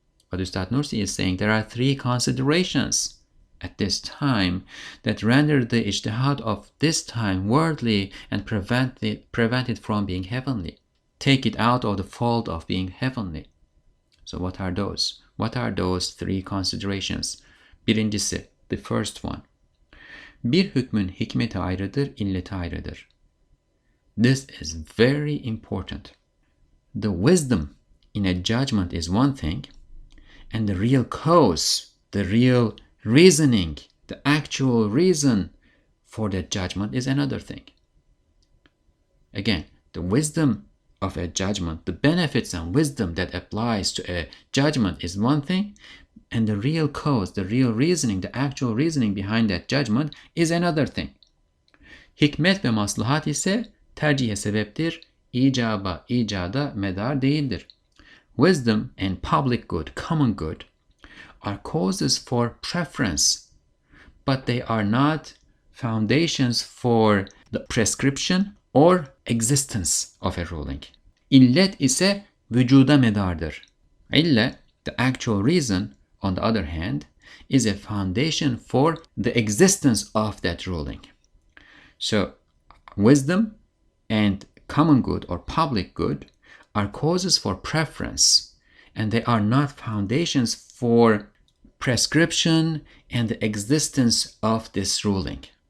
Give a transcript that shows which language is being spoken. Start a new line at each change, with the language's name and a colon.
English: But Ustad Nursi is saying there are three considerations at this time that render the ijtihad of this time worldly and prevent it from being heavenly. Take it out of the fold of being heavenly. So what are those? What are those three considerations?
Turkish: Birincisi,
English: the first one.
Turkish: Bir hükmün hikmeti ayrıdır, illeti ayrıdır.
English: This is very important. The wisdom in a judgment is one thing, and the real cause, the real reasoning, the actual reason for that judgment is another thing. Again, the wisdom of a judgment, the benefits and wisdom that applies to a judgment is one thing, and the real cause, the real reasoning, the actual reasoning behind that judgment is another thing.
Turkish: Hikmet ve maslahat ise tercihe sebeptir, icada medar değildir.
English: Wisdom and public good, common good, are causes for preference, but they are not foundations for the prescription or existence of a ruling.
Turkish: İllet ise vücuda medardır.
English: İlle, the actual reason, on the other hand, is a foundation for the existence of that ruling. So, wisdom and common good or public good are causes for preference, and they are not foundations for prescription and the existence of this ruling.